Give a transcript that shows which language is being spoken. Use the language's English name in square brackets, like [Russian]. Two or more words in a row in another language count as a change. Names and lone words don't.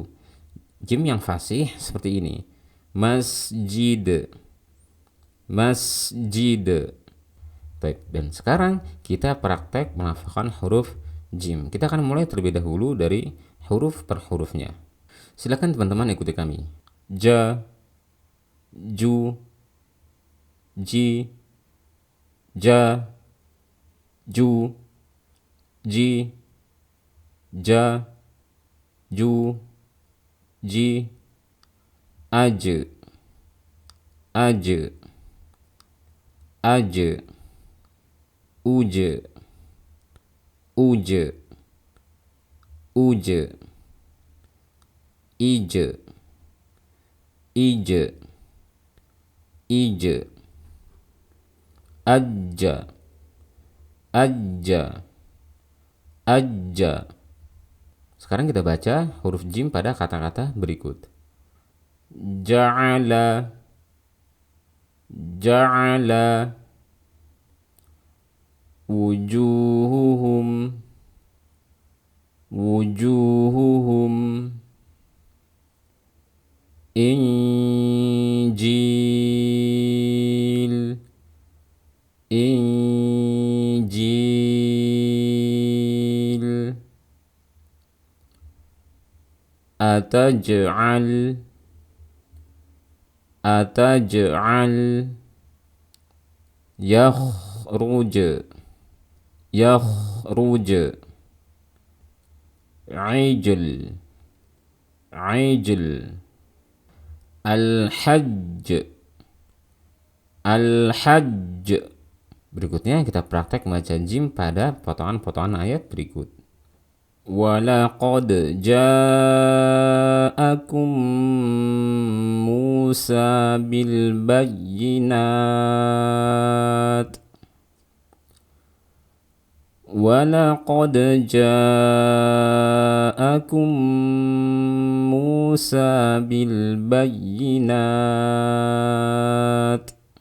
[Indonesian] Jim yang fasih seperti ini. Masjid, masjid. Baik, dan sekarang kita praktek melafalkan huruf jim. Kita akan mulai terlebih dahulu dari huruf per hurufnya. Silakan teman-teman ikuti kami. Ja, ju, ji, ja, ju, ji, ja, ju, ji, aj, aj, aj, uj, uj, uj, ij, ij, ij, ajja, ajja, ajja. Sekarang kita baca huruf jim pada kata-kata berikut. [Arabic] جعل، جعل، وجوههم، وجوههم, إنجيل، إنجيل, أتجعل، أتجعل، يخرج, يخرج، عجل، عجل, الحج، الحج. [Indonesian] Berikutnya kita praktek membaca jim pada potongan-potongan ayat berikut. [Arabic] ولقد جاءكم موسى بالبينات. ولقد جاءكم موسى بالبينات.